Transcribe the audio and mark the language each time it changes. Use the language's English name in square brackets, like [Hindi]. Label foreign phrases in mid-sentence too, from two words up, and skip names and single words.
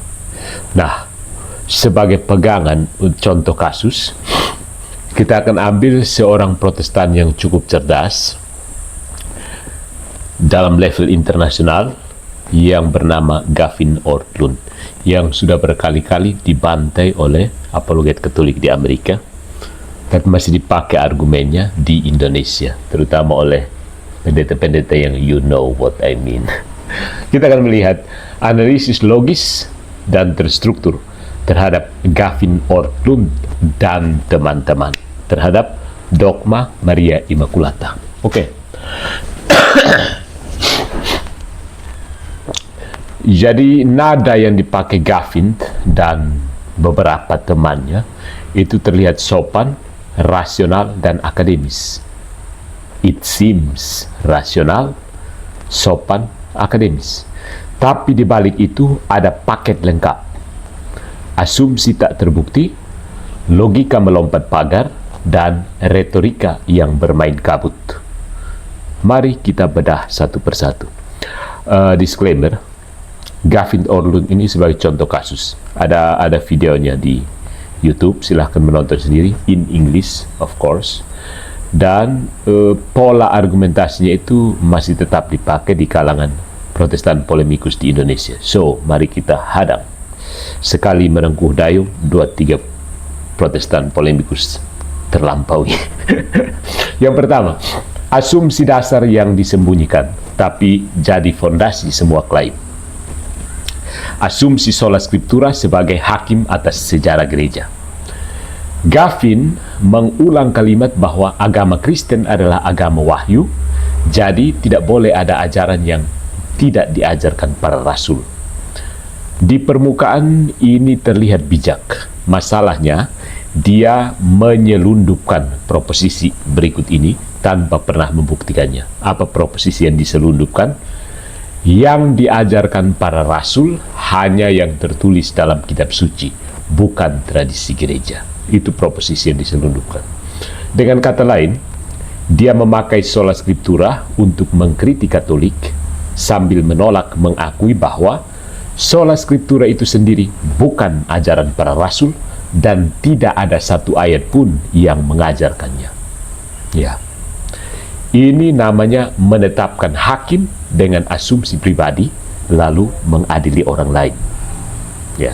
[Indonesian] Nah, sebagai pegangan contoh kasus, kita akan ambil seorang Protestan yang cukup cerdas dalam level internasional yang bernama Gavin Ortlund, yang sudah berkali-kali dibantai oleh apologet Katolik di Amerika, tapi masih dipakai argumennya di Indonesia, terutama oleh pendeta-pendeta yang [English] you know what I mean. [Indonesian] Kita akan melihat analisis logis dan terstruktur terhadap Gavin Ortlund dan teman-teman terhadap dogma Maria Immaculata. Oke. Jadi nada yang dipakai Gavin dan beberapa temannya itu terlihat sopan, rasional, dan akademis. [English] It seems [Indonesian] rasional, sopan, akademis. Tapi di balik itu ada paket lengkap. Asumsi tak terbukti, logika melompat pagar, dan retorika yang bermain kabut. Mari kita bedah satu persatu. Disclaimer, Gavin Ortlund ini sebagai contoh kasus. Ada videonya di YouTube, silahkan menonton sendiri, [English] in English of course. [Indonesian] Dan pola argumentasinya itu masih tetap dipakai di kalangan Protestan polemikus di Indonesia. So, mari kita hadang. Sekali merengkuh dayung, 2-3 Protestan polemikus terlampaui. Yang pertama, asumsi dasar yang disembunyikan tapi jadi fondasi semua klaim. Asumsi [Latin] sola scriptura [Indonesian] sebagai hakim atas sejarah gereja. Gavin mengulang kalimat bahwa agama Kristen adalah agama wahyu, jadi tidak boleh ada ajaran yang tidak diajarkan para rasul. Di permukaan ini terlihat bijak. Masalahnya, dia menyelundupkan proposisi berikut ini tanpa pernah membuktikannya. Apa proposisi yang diselundupkan? Yang diajarkan para rasul hanya yang tertulis dalam kitab suci, bukan tradisi gereja. Itu proposisi yang diselundupkan. Dengan kata lain, dia memakai [Latin] sola scriptura [Indonesian] untuk mengkritik Katolik sambil menolak mengakui bahwa [Latin] sola scriptura [Indonesian] itu sendiri bukan ajaran para rasul dan tidak ada satu ayat pun yang mengajarkannya. Ya. Ini namanya menetapkan hakim dengan asumsi pribadi lalu mengadili orang lain. Ya.